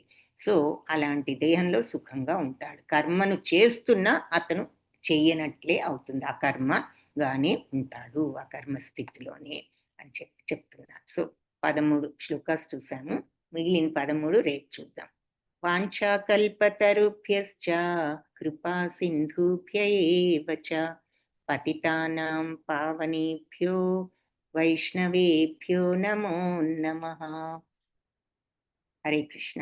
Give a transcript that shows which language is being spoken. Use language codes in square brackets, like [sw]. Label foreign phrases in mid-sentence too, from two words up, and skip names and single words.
[te] సో అలాంటి దేహంలో సుఖంగా ఉంటాడు. కర్మను చేస్తున్నా అతను చెయ్యనట్లే అవుతుంది, ఆ కర్మగానే ఉంటాడు, ఆ కర్మస్థితిలోనే అని చెప్తున్నారు. సో 13 శ్లోకాస్ చూసాము, మిగిలిన 13 రేపు చూద్దాం. [sa] వాంఛాకల్పతరుభ్యశ్చ కృపా సింధుభ్య ఏవ చ పతితానాం పావనేభ్యో వైష్ణవేభ్యో నమో నమః. హరే కృష్ణ.